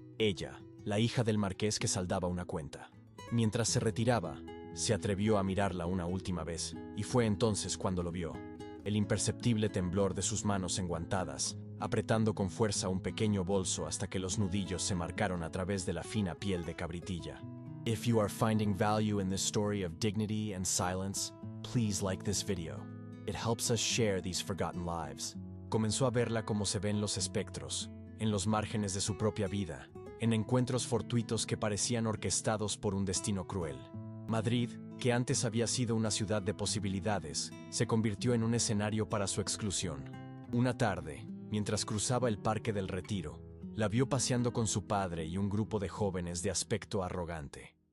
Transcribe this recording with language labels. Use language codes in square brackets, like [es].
[es] Ella, la hija del marqués que saldaba una cuenta. Mientras se retiraba, se atrevió a mirarla una última vez, y fue entonces cuando lo vio. El imperceptible temblor de sus manos enguantadas, apretando con fuerza un pequeño bolso hasta que los nudillos se marcaron a través de la fina piel de cabritilla. [en] If you are finding value in this story of dignity and silence, please like this video. It helps us share these forgotten lives. [es] Comenzó a verla como se ven los espectros, en los márgenes de su propia vida, en encuentros fortuitos que parecían orquestados por un destino cruel. Madrid, que antes había sido una ciudad de posibilidades, se convirtió en un escenario para su exclusión. Una tarde, mientras cruzaba el Parque del Retiro, la vio paseando con su padre y un grupo de jóvenes de aspecto arrogante.